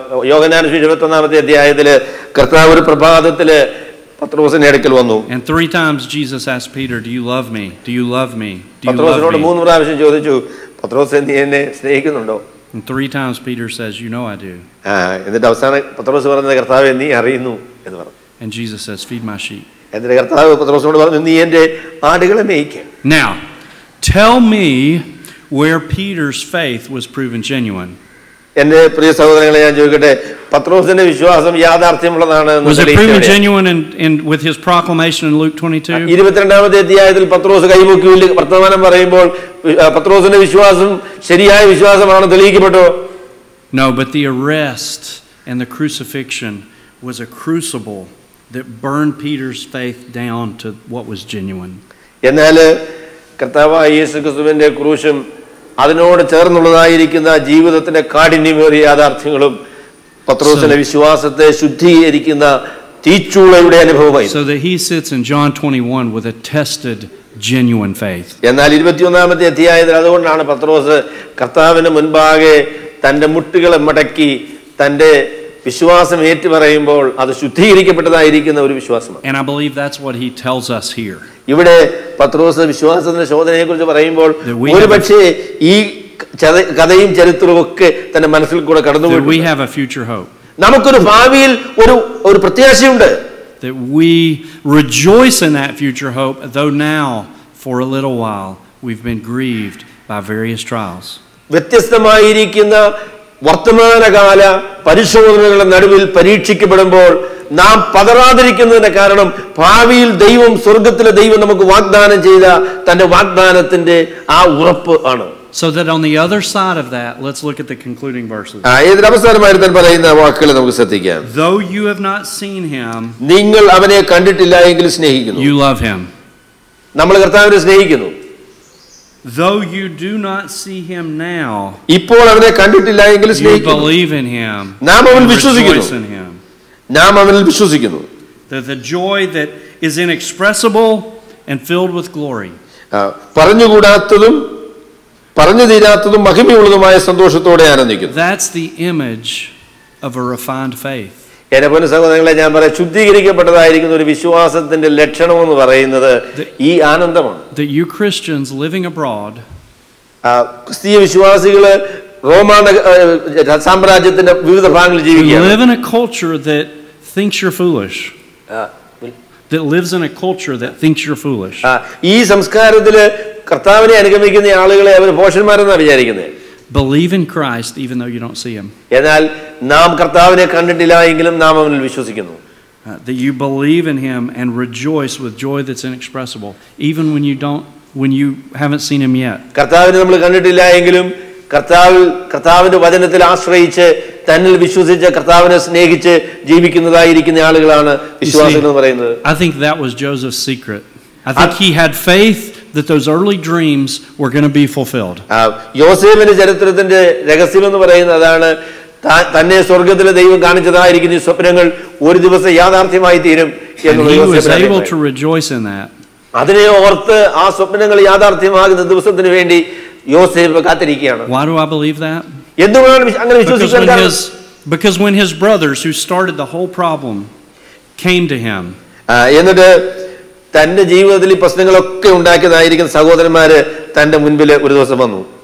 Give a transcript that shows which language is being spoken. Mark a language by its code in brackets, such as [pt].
[ml] യോഹന്നാന്റെ 21-ാമത്തെ അധ്യായത്തിൽ കർത്താവ് ഒരു പ്രഭാതത്തില് പത്രോസിന്റെ അടുക്കൽ വന്നു. [en] And 3 times Jesus asked Peter, do you love me? Do you love me? Do you love me? [ml] പത്രോസിനോട് 3 പ്രാവശ്യം ചോദിച്ചു, പത്രോസേ നീ എന്നെ സ്നേഹിക്കുന്നുണ്ടോ? [en] And 3 times Peter says, "You know I do." [ml] എന്നിട്ട് അവസാനം പത്രോസ് പറഞ്ഞത്, കർത്താവേ നീ അറിയുന്നു എന്ന് പറഞ്ഞു. [en] And Jesus says, "Feed my sheep." [ml] എന്നിട്ട് കർത്താവ് പത്രോസിനോട് പറഞ്ഞു, നീ എൻ്റെ ആടുകളെ മേയ്ക്കുക. [en] Now, tell me where Peter's faith was proven genuine. [ml] എന്റെ പ്രിയ സഹോദരങ്ങളെ, ഞാൻ ചോദിക്കട്ടെ, പത്രോസിന്റെ വിശ്വാസം യാഥാർത്ഥ്യമുള്ളതാണ്? [en] Was it proven genuine with his proclamation in Luke 22? [ml] 22-ാമത്തെ അധ്യായത്തിൽ പത്രോസ് കൈമുക്കി വർത്തമാനം പറയുമ്പോൾ പത്രോസിന്റെ വിശ്വാസം ശരിയായ വിശ്വാസമാണ് തെളിയിക്കപ്പെട്ടോ? [en] No, but the arrest and the crucifixion was a crucible that burned Peter's faith down to what was genuine. [ml] എന്നാൽ കർത്താവായ യേശുക്രിസ്തുവിന്റെ ക്രൂശും അതിനോട് ചേർന്നുള്ളതായിരിക്കുന്ന ജീവിതത്തിന്റെ കാഠിന്യമേറിയ യാഥാർത്ഥ്യങ്ങളും പത്രോസിന്റെ വിശ്വാസത്തെ ശുദ്ധീകരിക്കുന്ന തീച്ചൂളയുടെ അനുഭവമായി. [en] So that he sits in John 21 with a tested, genuine faith. [ml] എന്നാൽ 21-ാമത്തെ അധ്യായത്തിൽ അതുകൊണ്ടാണ് പത്രോസ് കർത്താവിന് മുൻപാകെ തന്റെ മുട്ടുകളെ മടക്കി തന്റെ വിശ്വാസം ഏറ്റുപറയുമ്പോൾ അത് ശുദ്ധീകരിക്കപ്പെട്ടതായിരിക്കുന്ന ഒരു വിശ്വാസമാണ്. [en] And I believe that's what he tells us here. [ml] ഇവിടെ പത്രോസ് വിശ്വാസത്തിന്റെ ശോധനയെ കുറിച്ച് പറയുമ്പോൾ ഒരുപക്ഷേ ഈ കഥയും ചരിത്രവും ഒക്കെ തന്റെ മനസ്സിൽ കൂടെ കടന്നുപോയി. [en] We have a future hope. [ml] നമുക്കൊരു ഭാവിയിൽ ഒരു പ്രത്യാശയുണ്ട്. [en] That we rejoice in that future hope, though now for a little while we've been grieved by various trials. [ml] വ്യത്യസ്തമായിരിക്കുന്ന വർത്തമാനകാല പരിശോധനകളുടെ നടുവിൽ പരീക്ഷിക്കപ്പെടുമ്പോൾ നാം പതറാതിരിക്കുന്നതിന്റെ കാരണം ഭാവിയിൽ ദൈവം, സ്വർഗത്തിലെ ദൈവം നമുക്ക് വാഗ്ദാനം ചെയ്ത തന്റെ വാഗ്ദാനത്തിന്റെ ആ ഉറപ്പ് ആണ്. [en] So that on the other side of that, let's look at the concluding verses. [ml] അവസാനമായി താൻ പറയുന്ന വാക്കുകൾ നമുക്ക് ശ്രദ്ധിക്കാം. [en] Though you have not seen him, [ml] നിങ്ങൾ അവനെ കണ്ടിട്ടില്ല എങ്കിൽ സ്നേഹിക്കുന്നു. [en] You love him. [ml] നമ്മൾ കർത്താവിനെ സ്നേഹിക്കുന്നു. [en] Though you do not see him now, [ml] ഇപ്പോൾ അവനെ കണ്ടിട്ടില്ല എങ്കിൽ സ്നേഹിക്കുന്നു. [en] You believe in him. [ml] നാം അവനിൽ വിശ്വസിക്കുന്നു. [en] Rejoice in him. [ml] നാം അവനിൽ വിശ്വസിക്കുന്നു. [en] The joy that is inexpressible and filled with glory. [ml] പറഞ്ഞുകൂടാത്തതും പറഞ്ഞു തീരാത്തതും മഹിമയുള്ളതുമായ സന്തോഷത്തോടെ ആനന്ദിക്കുന്നു. [en] That's the image of a refined faith. [ml] എന്റെ പൊന്നു സഹോദരങ്ങളെ, ഞാൻ പറയാം, ശുദ്ധീകരിക്കപ്പെട്ടതായിരിക്കുന്ന ഒരു വിശ്വാസത്തിന്റെ ലക്ഷണം എന്ന് പറയുന്നത് ഈ ആനന്ദമാണ്. [en] That you Christians living abroad, [ml] ക്രിസ്തീയ വിശ്വാസികള് റോമാ സാമ്രാജ്യത്തിന്റെ വിവിധ ഭാഗങ്ങളിൽ ജീവിക്കുകയാണ്. [en] live in a culture that thinks you're foolish. That lives in a culture that thinks you're foolish. [ml] ഈ സംസ്കാരത്തില് കർത്താവിനെ അനുഗമിക്കുന്ന ആളുകളെ അവർ ഭോഷന്മാരെന്നാണ് വിചാരിക്കുന്നത്. [en] Believe in Christ even though you don't see him. [ml] എന്നാൽ നാം കർത്താവിനെ കണ്ടിട്ടില്ല എങ്കിലും നാം അവനിൽ വിശ്വസിക്കുന്നു. [en] That you believe in him and rejoice with joy that's inexpressible even when you haven't seen him yet. [ml] കർത്താവിനെ നമ്മൾ കണ്ടിട്ടില്ല എങ്കിലും കർത്താവിന്റെ വചനത്തിൽ ആശ്രയിച്ച് തന്നിൽ വിശ്വസിച്ച് കർത്താവിനെ സ്നേഹിച്ച് ജീവിക്കുന്നതായിരിക്കുന്ന ആളുകളാണ് വിശ്വാസികൾ എന്ന് പറയുന്നത്. [en] I think that was Joseph's secret. I think he had faith that those early dreams were going to be fulfilled. [ml] യോസേഫിന്റെ ചരിത്രത്തിന്റെ രഹസ്യം എന്ന് പറയുന്നത് അതാണ്. തന്നെ സ്വർഗ്ഗത്തിലെ ദൈവം കാണിച്ചതായിരിക്കുന്ന ഈ സ്വപ്നങ്ങൾ ഒരു ദിവസം യാഥാർത്ഥ്യമായി തീരും എന്നുള്ളത്. [en] He was able to rejoice in that. [ml] അതിനെ ഓർത്ത് ആ സ്വപ്നങ്ങൾ യാഥാർത്ഥ്യമാകുന്ന ദിവസത്തിന് വേണ്ടി യോസേഫ് കാത്തിരിക്കുകയാണ്. [en] Why do I believe that? [ml] എന്തുകൊണ്ടാണ് അങ്ങനെ വിശ്വസിക്കാൻ കാരണം? [en] Because when his brothers who started the whole problem came to him, [ml] എന്നിട്ട് തന്റെ ജീവിതത്തിൽ ഈ പ്രശ്നങ്ങളൊക്കെ ഉണ്ടാക്കിയതായിരിക്കുന്ന സഹോദരന്മാര് തന്റെ മുൻപിൽ ഒരു ദിവസം വന്നു.